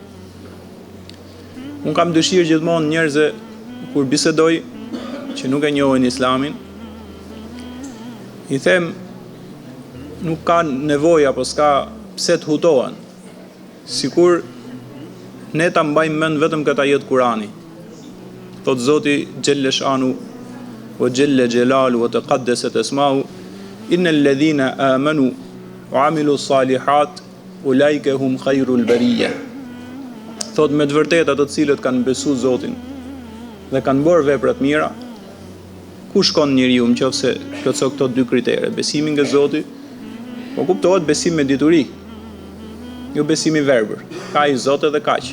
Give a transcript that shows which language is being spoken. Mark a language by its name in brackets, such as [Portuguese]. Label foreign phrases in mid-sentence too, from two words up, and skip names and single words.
[Albanian] Unë kam dëshirë gjithmonë njerëzve kur bisedoj që nuk e njohin Islamin, i them nuk ka nevojë apo s'ka pse të hutohen, sikur ne ta mbajmë mend vetëm këtë ajet Kurani. Thot Zoti [Arabic] جل شأنه وجل جلاله وتقدست أسماؤه إن الذين آمنوا وعملوا الصالحات أولئك هم خير البرية. [Albanian] Thot me të vërtetë ato të cilët kanë besuar Zotin dhe kanë bërë vepra të mira, ku shkon njeriu nëse plotëson këto dy kritere, besimi nga Zoti, po kuptohet besim me dituri, jo besim i verbër. Ka i Zot edhe kaq.